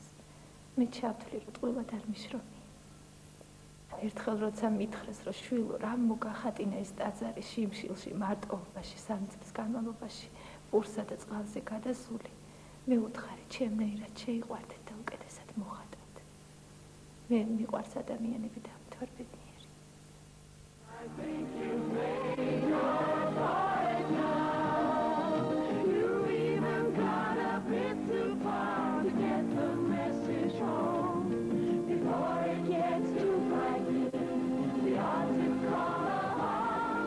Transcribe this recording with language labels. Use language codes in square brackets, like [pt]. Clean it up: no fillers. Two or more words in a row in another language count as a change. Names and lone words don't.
[ka] მე ჩავთვლი, რომ ტყუილად არ მიშრომი. ერთხელ როცა მითხრეს, რომ შვილო, რა მოგახატინა ეს ტაძარი შიმშილში მარტოობაში 3 წლის განმავლობაში პურსა და წყალზე გადასული, მე უთხარი, ჩემნაირად შეიყვარდეთ და უკეთესად მოხატავთ. მე მიყვარს ადამიანები და მთვარბედნიერი. [en] I think you made your point now. You even got a bit too far to get the message home. Before it gets too frightening, we ought to call a halt.